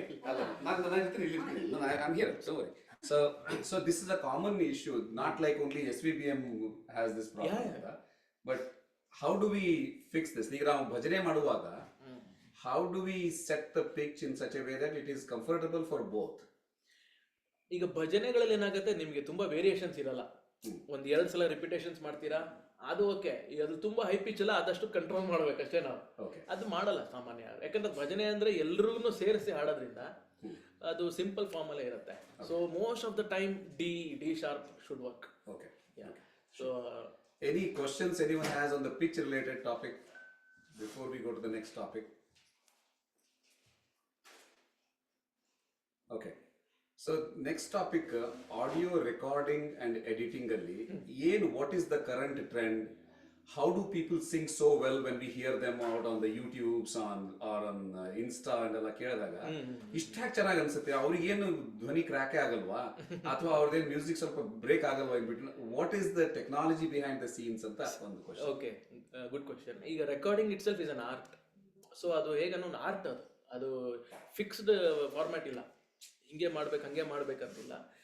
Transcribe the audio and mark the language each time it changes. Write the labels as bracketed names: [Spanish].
[Kannada] ಅಲ್ಲ, ನಾನು ಇರ್ತೀನಿ, ಇಲ್ಲಿ ಇರ್ತೀನಿ, [English] I'm here, so worry. So this is a common issue, not like only SVBM has this problem. Yeah. But how do we fix this? [Kannada] ಈಗ ನಾವು ಭಜನೆ ಮಾಡುವಾಗ [English] how do we set the pitch in such a way that it is comfortable for both? [Kannada] ಈಗ ಭಜನೆಗಳಲ್ಲಿ ಏನಾಗುತ್ತೆ, ನಿಮ್ಗೆ ತುಂಬಾ variations ಇರಲ್ಲ. ಒಂದ್ 2 ಸಲ ರಿಪಿಟೇಷನ್ಸ್ ಮಾಡ್ತೀರಾ, ಅದು ಓಕೆ. ಅದು ತುಂಬಾ ಹೈ ಪಿಚ್ ಅಲ್ಲ, ಅದಷ್ಟು ಕಂಟ್ರೋಲ್ ಮಾಡ್ಬೇಕಷ್ಟೇ ನಾವು. ಅದು ಮಾಡಲ್ಲ ಸಾಮಾನ್ಯ, ಯಾಕಂದ್ರೆ ಭಜನೆ ಅಂದ್ರೆ ಎಲ್ರಿಗೂ ಸೇರಿಸಿ ಹಾಡೋದ್ರಿಂದ ಅದು ಸಿಂಪಲ್ ಫಾರ್ಮ್ ಅಲ್ಲೇ ಇರುತ್ತೆ. [English] So most of the time the sharp should work. Okay. Yeah. So any questions anyone has on the pitch related topic before we go to the next topic? Okay. So next topic, audio recording and editing ಅಲ್ಲಿ what is the current trend? How do people sing so well when we hear them out on the YouTubes or on Insta [Kannada] ಅಂತೆಲ್ಲ ಕೇಳಿದಾಗ ಇಷ್ಟಾಗಿ ಚೆನ್ನಾಗಿ ಅನ್ಸುತ್ತೆ. ಅವ್ರಿಗೇನು ಧ್ವನಿ ಕ್ರ್ಯಾಕೆ ಆಗಲ್ವಾ, ಅಥವಾ ಅವ್ರದ್ದೇನು music ಸ್ವಲ್ಪ ಬ್ರೇಕ್ ಆಗಲ್ವಾ ಇನ್ಬಿಟ್ಟು? [English] what is the technology behind the scenes [Kannada] ಅಂತ ಒಂದು [English] Question. Okay, good question. ಈಗ recording itself is an art. [Kannada] So ಅದು ಹೇಗನ್ನೋ ಒಂದು ಆರ್ಟ್, ಅದು ಫಿಕ್ಸ್ಡ್ ಫಾರ್ಮ್ಯಾಟ್ ಇಲ್ಲ, ಹಿಂಗೆ ಮಾಡ್ಬೇಕು ಹಂಗೆ ಮಾಡ್ಬೇಕಂತಿಲ್ಲ.